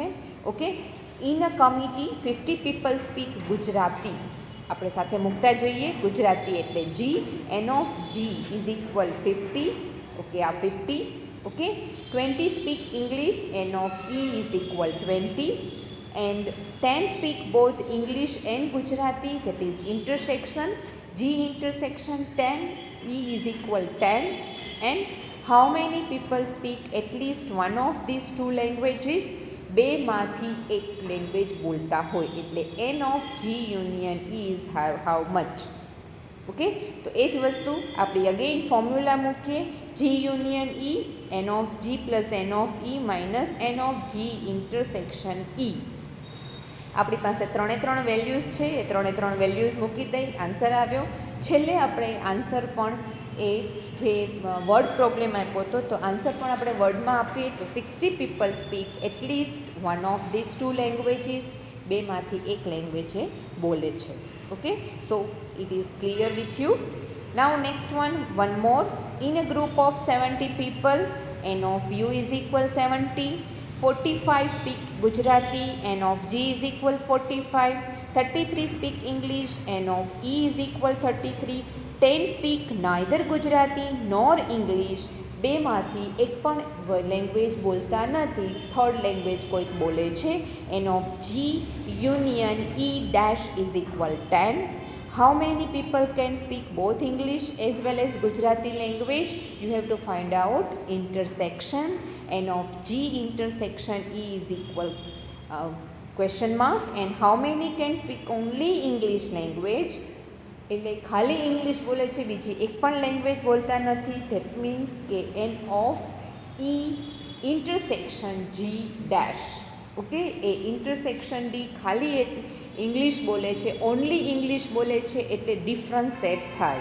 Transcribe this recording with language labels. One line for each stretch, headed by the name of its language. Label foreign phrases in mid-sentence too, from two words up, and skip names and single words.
English: Okay, in a committee 50 people speak Gujarati.
Gujarati: આપણે સાથે મૂકતા જઈએ. ગુજરાતી એટલે G,
English: n of G is equal 50. ઓકે, આ 50. Okay, 20 speak English, n of E is equal 20. and 10 speak both English and Gujarati, that is intersection G intersection 10, E is equal 10. And how many people speak at least one of these two languages?
Gujarati: બેમાંથી એક લેંગ્વેજ બોલતા હોય, એટલે
English: n of G union E is how much.
Gujarati: ઓકે, તો એ જ વસ્તુ આપણે
English: again formula
Gujarati: મૂકીએ.
English: G union E, n of G plus n of E minus n of G intersection E.
Gujarati: આપણી પાસે 3 વેલ્યુઝ છે, એ 3 વેલ્યુઝ મૂકી દઈ, આન્સર આવ્યો. છેલ્લે આપણે આન્સર પણ એ જે
English: word problem
Gujarati: આપ્યો હતો, તો આન્સર પણ આપણે વર્ડમાં આપીએ તો
English: 60 people speak at least one of these two languages.
Gujarati: બેમાંથી એક લેંગ્વેજ એ બોલે છે.
English: Okay, so it is clear with you. now next one more. In a group of 70 people, n of u is equal 70. 45 speak Gujarati, n of G is equal 45. 33 speak English, n of E is equal 33. 10 speak neither Gujarati nor English.
Gujarati: બેમાંથી એક પણ લેંગ્વેજ બોલતા નથી,
English: third language
Gujarati: કોઈક બોલે છે.
English: n of G union E dash is equal 10. How many people can speak both English as well as Gujarati language? You have to find out intersection. N of G intersection E is equal question mark. And how many can speak only English language?
Gujarati: એટલે ખાલી ઇંગ્લિશ બોલે છે, બીજી એક પણ લેંગ્વેજ બોલતા નથી.
English: that means કે n of E intersection G dash.
Gujarati: ઓકે, એ ઇન્ટરસેક્શન ડી ખાલી ઇંગ્લિશ બોલે છે,
English: only English
Gujarati: બોલે છે, એટલે
English: difference set
Gujarati: થાય.